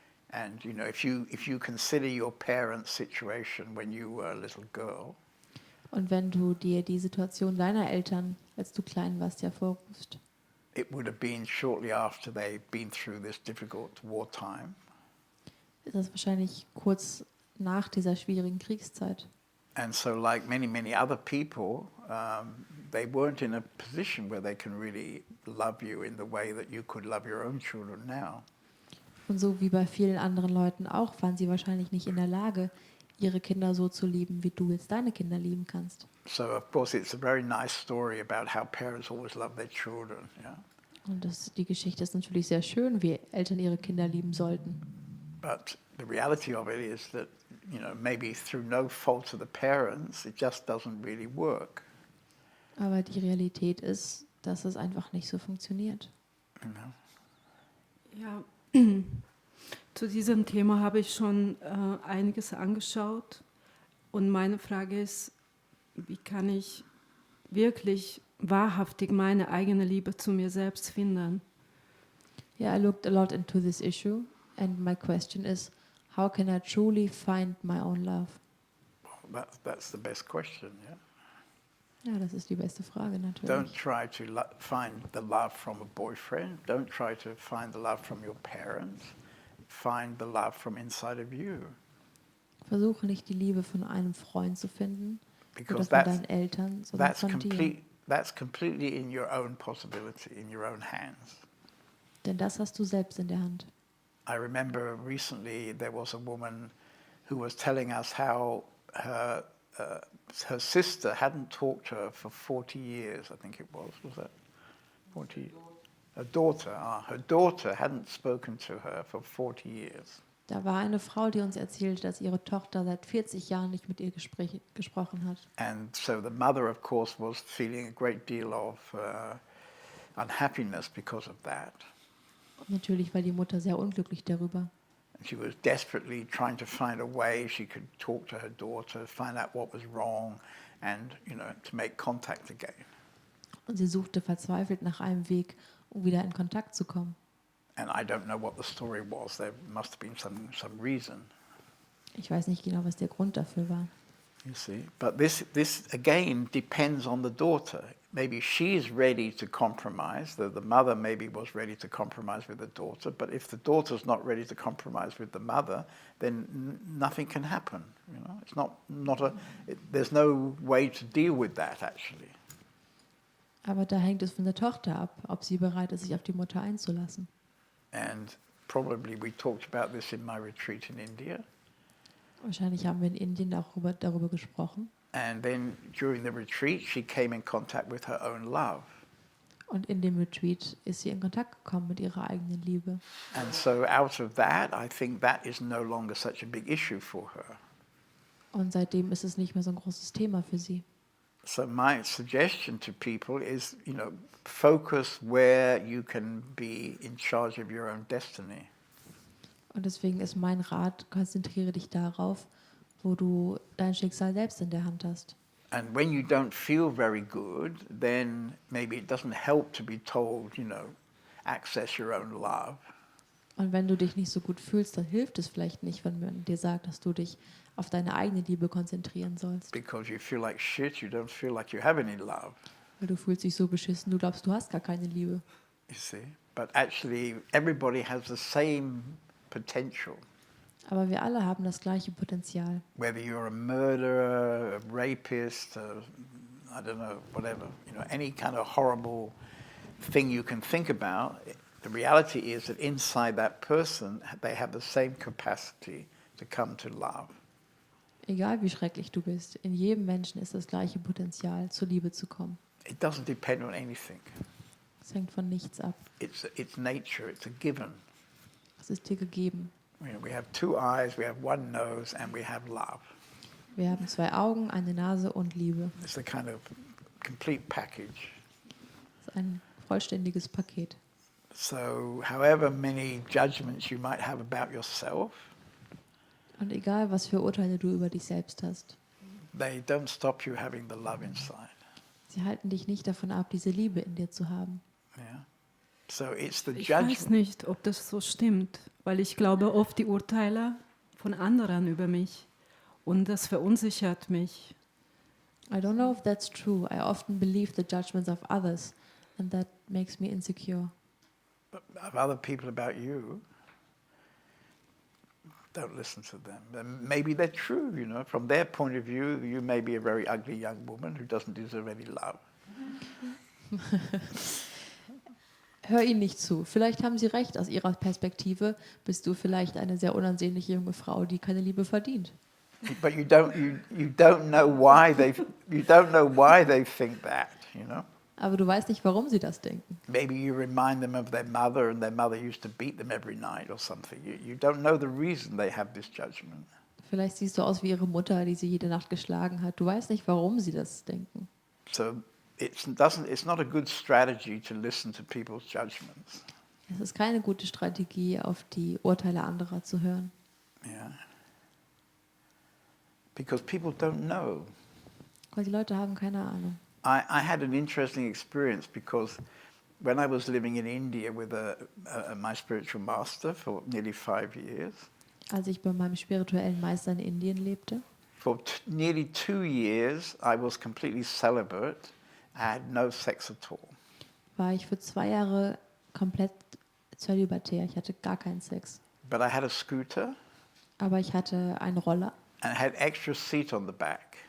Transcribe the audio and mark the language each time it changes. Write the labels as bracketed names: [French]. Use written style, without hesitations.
[English] And, you know, if you consider your parents' situation when you were a little girl, [German] Und wenn du dir die Situation deiner Eltern, als du klein warst, hervorrufst, [English] it would have been shortly after they'd been through this difficult wartime. [German] ist das wahrscheinlich kurz nach dieser schwierigen Kriegszeit. [English] And so like many, many other people, they weren't in a position where they can really love you in the way that you could love your own children now. [German] Und so wie bei vielen anderen Leuten auch, waren sie wahrscheinlich nicht in der Lage, ihre Kinder so zu lieben, wie du jetzt deine Kinder lieben kannst. [English] So of course it's a very nice story about how parents always love their children. Yeah? [German] Und die Geschichte ist natürlich sehr schön, wie Eltern ihre Kinder lieben sollten. [English] But the reality of it is that, you know, maybe through no fault of the parents, it just doesn't really work. [German] Aber die Realität ist, dass es einfach nicht so funktioniert. [English] You know? [German] Ja, zu diesem Thema habe ich schon einiges angeschaut. Und meine Frage ist, wie kann ich wirklich wahrhaftig meine eigene Liebe zu mir selbst finden? [English] Yeah, I looked a lot into this issue, and my question is, how can I truly find my own love? That's the best question, yeah? [German] Ja, das ist die beste Frage [English] Don't [German] natürlich. [English] try to find the love from a boyfriend. Don't try to find the love from your parents. Find the love from inside of you. [German] Versuche nicht die Liebe von einem Freund zu finden oder [English] Because [German] von deinen Eltern, sondern von dir. [English] that's completely in your own possibility, in your own hands. [German] Denn das hast du selbst in der Hand. [English] I remember recently there was a woman who was telling us how her sister hadn't talked to her for 40 years, I think it was that 40? Her daughter hadn't spoken to her for 40 years. [German] Da war eine Frau, die uns erzählte, dass ihre Tochter seit 40 Jahren nicht mit ihr gesprochen hat. [English] And so the mother, of course, was feeling a great deal of unhappiness because of that. [German] Und natürlich war die Mutter sehr unglücklich darüber. [English] And she was desperately trying to find a way she could talk to her daughter, find out what was wrong, and, you know, to make contact again. [German] Und sie suchte verzweifelt nach einem Weg, um wieder in Kontakt zu kommen. [English] And I don't know what the story was. There must have been some reason. [German] Ich weiß nicht genau, was der Grund dafür war. [English] You see, but this again depends on the daughter. Maybe she's ready to compromise. The mother maybe was ready to compromise with the daughter. But if the daughter's not ready to compromise with the mother, then nothing can happen. You know, it's there's no way to deal with that actually. [German] Aber da hängt es von der Tochter ab, ob sie bereit ist, sich auf die Mutter einzulassen. [English] And probably we talked about this in my retreat in India. [German] Wahrscheinlich haben wir in Indien auch darüber gesprochen. [English] And then during the retreat, she came in contact with her own love. [German] Und in dem Retreat ist sie in Kontakt gekommen mit ihrer eigenen Liebe. [English] And so out of that, I think that is no longer such a big issue for her. [German] Und seitdem ist es nicht mehr so ein großes Thema für sie. [English] So my suggestion to people is, you know, focus where you can be in charge of your own destiny. [German] Und deswegen ist mein Rat, konzentriere dich darauf, wo du dein Schicksal selbst in der Hand hast. [English] And when you don't feel very good, then maybe it doesn't help to be told, you know, access your own love. [German] Und wenn du dich nicht so gut fühlst, dann hilft es vielleicht nicht, wenn man dir sagt, dass du dich auf deine eigene Liebe konzentrieren sollst. [English] Because you feel like shit, you don't feel like you have any love. [German] Weil du fühlst dich so beschissen, du glaubst, du hast gar keine Liebe. [English] You see? But actually, everybody has the same potential. [German] Aber wir alle haben das gleiche Potenzial. [English] Whether you're a murderer, a rapist, I don't know, whatever, you know, any kind of horrible thing you can think about, the reality is that inside that person, they have the same capacity to come to love. [German] Egal wie schrecklich du bist, in jedem Menschen ist das gleiche Potenzial, zur Liebe zu kommen. [English] It doesn't depend on anything. [German] Es hängt von nichts ab. [English] It's nature, it's a given. [German] Es ist dir gegeben. [English] We have 2 eyes, we have 1 nose, and we have love. [German] Wir haben 2 Augen, eine Nase und Liebe. [English] It's a kind of complete package. [German] Das ist ein vollständiges Paket. [English] So however many judgments you might have about yourself, [German] Und egal, was für Urteile du über dich selbst hast, [English] they don't stop you having the love inside. [German] sie halten dich nicht davon ab, diese Liebe in dir zu haben. [English] Yeah. So it's the [German] Ich weiß [English] judgment. [German] nicht, ob das so stimmt, weil ich glaube oft die Urteile von anderen über mich und das verunsichert mich. [English] I don't know if that's true. I often believe the judgments of others, and that makes me insecure. Of other people about you, don't listen to them. And maybe they're true, you know. From their point of view, you may be a very ugly young woman who doesn't deserve any love. [German] Hör ihnen nicht zu. Vielleicht haben sie recht. Aus ihrer Perspektive bist du vielleicht eine sehr unansehnliche junge Frau, die keine Liebe verdient. [English] But you don't know why they think that, you know. [German] Aber du weißt nicht, warum sie das denken. [English] Maybe you remind them of their mother and their mother used to beat them every night or something. You don't know the reason they have this judgment. [German] Vielleicht siehst du aus wie ihre Mutter, die sie jede Nacht geschlagen hat. Du weißt nicht, warum sie das denken. [English] So it's not a good strategy to listen to people's judgments. [German] Es ist keine gute Strategie, auf die Urteile anderer zu hören. [English] Yeah. Because people don't know. [German] Weil die Leute haben keine Ahnung. [English] I had an interesting experience because when I was living in India with my spiritual master for nearly 5 years, [German] Als ich bei meinem spirituellen Meister in Indien lebte, [English] for nearly 2 years I was completely celibate. I had no sex at all. [German] war ich für 2 Jahre komplett zölibatär. Ich hatte gar keinen Sex. [English] But I had a scooter [German] Aber ich hatte einen Roller [English] and had extra seat on the back.